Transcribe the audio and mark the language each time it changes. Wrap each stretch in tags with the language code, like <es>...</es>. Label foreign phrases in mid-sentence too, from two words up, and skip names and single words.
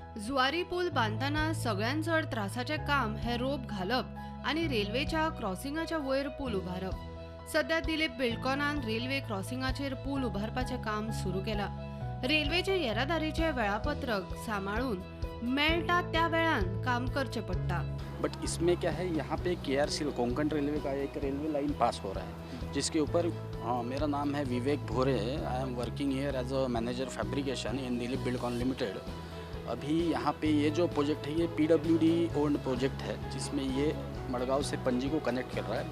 <kok>जुवारी पूल बांधताना सगळ्यात चढ त्रासाचे काम हे रोप घालप आणि रेल्वेच्या क्रॉसिंगाच्या वयर पूल उभारप। सध्या दिलीप बिल्डकॉनान रेल्वे क्रॉसिंगाचेर पूल उभारपाचे काम सुरू केला। रेल्वेचे येरादारीचे वेळापत्रक सांभाळून मेळटा त्या वेळान काम करचे पडटा।</kok> <hi>बट इसमें क्या है, यहाँ पे KRC कोंकण रेलवे का एक</hi> <en>railway line</en> <hi>पास हो रहा है जिसके ऊपर मेरा नाम है विवेक भोरे।</hi> <en>I am working here as a manager fabrication in Dilip Buildcon Limited.</en> <hi>अभी यहाँ पे ये जो प्रोजेक्ट है ये PWD</hi> <en>owned project</en> <hi>है, जिसमें ये मड़गांव से पणजी को कनेक्ट कर रहा है।</hi>